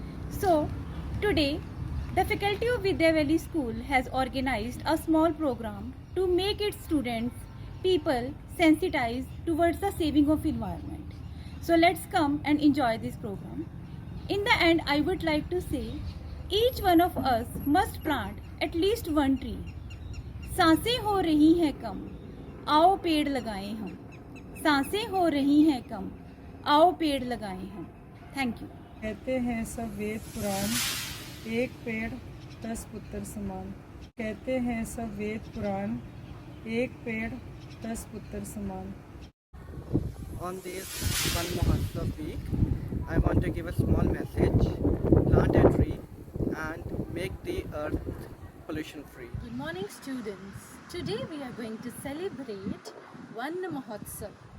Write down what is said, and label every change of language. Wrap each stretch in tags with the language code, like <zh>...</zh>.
<en>So today the faculty of Vidya Valley School has organized a small program to make its students, people sensitized towards the saving of environment. So let's come and enjoy this program. In the end, I would like to say each one of us must plant at least one tree.</en> <hi>सांसें हो रही हैं कम, आओ पेड़ लगाएं हम. सांसें हो रही हैं कम, आओ पेड़ लगाएं हम.</hi> <en>Thank you.</en> <hi>कहते हैं सब वेद पुराण, एक पेड़ 10 पुत्र समान. कहते हैं सब वेद पुराण, एक पेड़ 10 पुत्र समान.</hi> <en>On this One Mahotsav week, I want to give a small message: plant a tree and make the earth pollution free. Good morning, students. Today we are going to celebrate One Mahotsav.</en>